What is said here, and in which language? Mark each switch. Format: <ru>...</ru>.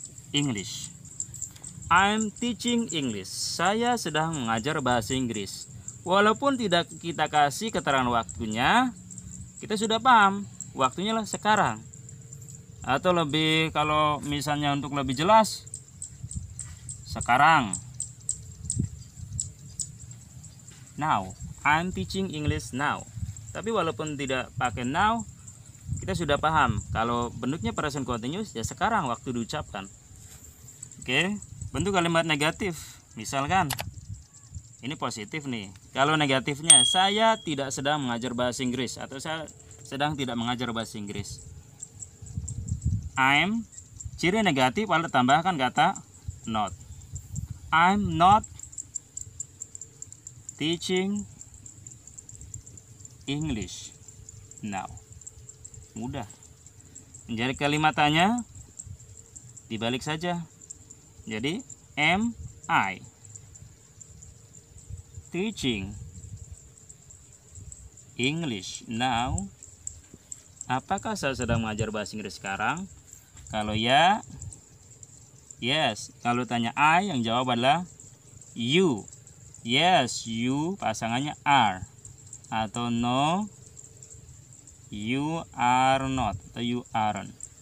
<id>English.</id> <en>I'm teaching English.</en> <id>Saya sedang mengajar bahasa Inggris. Walaupun tidak kita kasih keterangan waktunya, kita sudah paham waktunya lah sekarang. Atau lebih, kalau misalnya untuk lebih jelas, sekarang.</id> <en>Now, I'm teaching English now.</en> <id>Tapi walaupun tidak pakai now, kita sudah paham kalau bentuknya present continuous ya sekarang waktu diucapkan. Oke, bentuk kalimat negatif. Misalkan ini positif nih. Kalau negatifnya, saya tidak sedang mengajar bahasa Inggris atau saya sedang tidak mengajar bahasa Inggris. I'm, ciri negatif lalu tambahkan kata not.</id> <en>I'm not teaching English now.</en> <id>Mudah. Menjadi kalimatannya dibalik saja.</id> <en>Jadi am I teaching English now?</en> <id>Apakah saya sedang mengajar bahasa Inggris sekarang? Kalau ya, yes. Kalau tanya I, yang jawab adalah you.</id> <en>Yes, you pasangannya are. Atau no, you are not atau you aren't.</en>